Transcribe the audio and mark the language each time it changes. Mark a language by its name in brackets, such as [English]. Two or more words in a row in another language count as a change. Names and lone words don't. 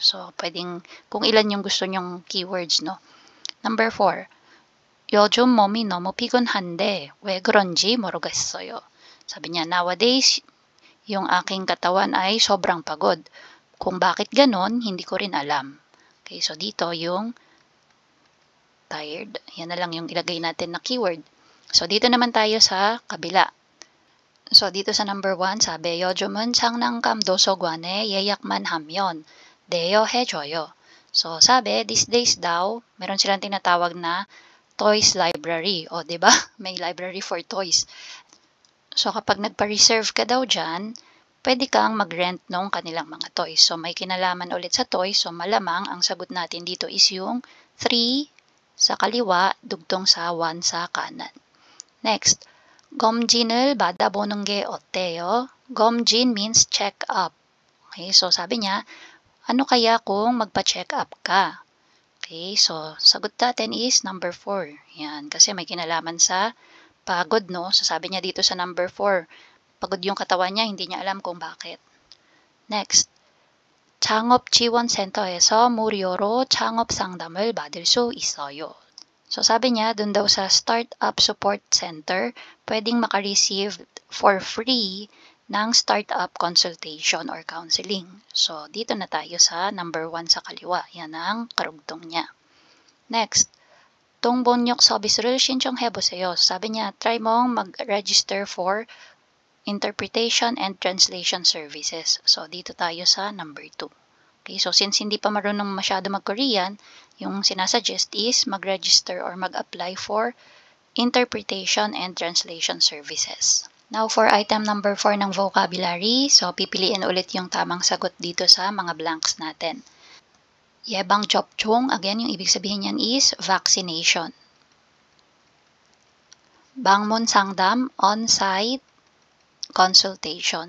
[Filipino] So, pwedeng kung ilan yung gusto niyong keywords, no? Number 4, [Korean] 요즘 몸이 너무 피곤한데 왜 그런지 모르겠어요. [Filipino] Sabi niya, nowadays, yung aking katawan ay sobrang pagod. Kung bakit ganon, hindi ko rin alam. Okay, so dito yung tired. Yan na lang yung ilagay natin na keyword. So dito naman tayo sa kabila. So dito sa number 1, sabi, [Korean] 요즘은 장난감 도서관에 예약만 하면 대여해줘요. [Filipino] So sabi, [English] these days [Filipino] daw, meron silang tinatawag na [English] toys library. [Filipino] O, diba? May [English] library for toys. [Filipino] So, kapag nagpa-reserve ka daw dyan, pwede kang mag-rent nung kanilang mga toys. So, may kinalaman ulit sa toys. So, malamang ang sagot natin dito is yung 3 sa kaliwa, dugtong sa 1 sa kanan. Next, [Korean] 검진을 받아보는 게 어때요? [English] 검진 means check up. [Filipino] Okay, so sabi niya, ano kaya kung magpa-check up ka? Okay, so sagot natin is number 4. Yan, kasi may kinalaman sa pagod, no? So sabi niya dito sa number 4, pagod yung katawan niya, hindi niya alam kung bakit. Next, [Korean] 창업지원센터에서 무료로 창업 상담을 받을 수 있어요. [Filipino] So sabi niya, dun daw sa Startup Support Center, pwedeng makareceive [English] for free [Filipino] ng [English] startup consultation or counseling. [Filipino] So, dito na tayo sa number 1 sa kaliwa. Yan ang karugtong niya. Next, [Korean] 동번역 서비스를 신청해보세요. [Filipino] Sabi niya, try mong mag-register [English] for interpretation and translation services. [Filipino] So, dito tayo sa number 2. Okay, so since hindi pa marunong masyado mag-Korean, yung sinasuggest is mag-register or mag-apply for [English] interpretation and translation services. [Filipino] Now, [English] for item number 4 [Filipino] ng vocabulary, so pipiliin ulit yung tamang sagot dito sa mga blanks natin. 예방접종, again, yung ibig sabihin niyan is vaccination. [Korean] 방문 상담, [English] on-site consultation.